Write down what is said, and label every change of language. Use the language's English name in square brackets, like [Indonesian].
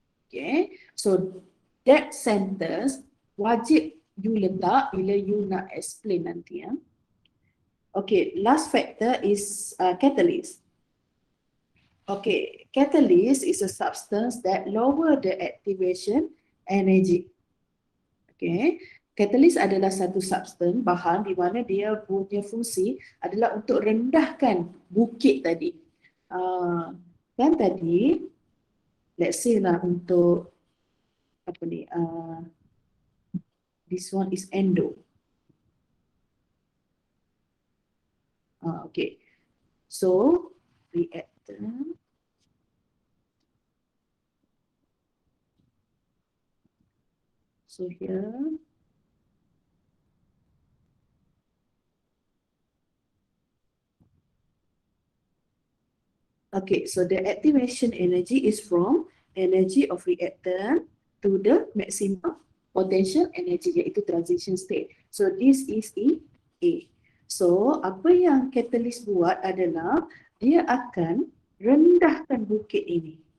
[English] Okay, so that sentence [Malay] wajib you letak bila you nak explain nanti ya. [English] Okay, last factor is catalyst. Okay, catalyst is a substance that lower the activation energy. Okay, [Malay] Catalyst adalah satu substance, bahan di mana dia punya fungsi adalah untuk rendahkan bukit tadi. Kan tadi, let's say lah untuk apa ni, [English] this one is endo. Okay, so reactant. So here, okay, so the activation energy is from energy of reactant to the maximum potential energy, iaitu transition state. So this is A. [Malay] So apa yang catalyst buat adalah dia akan rendahkan bukit ini.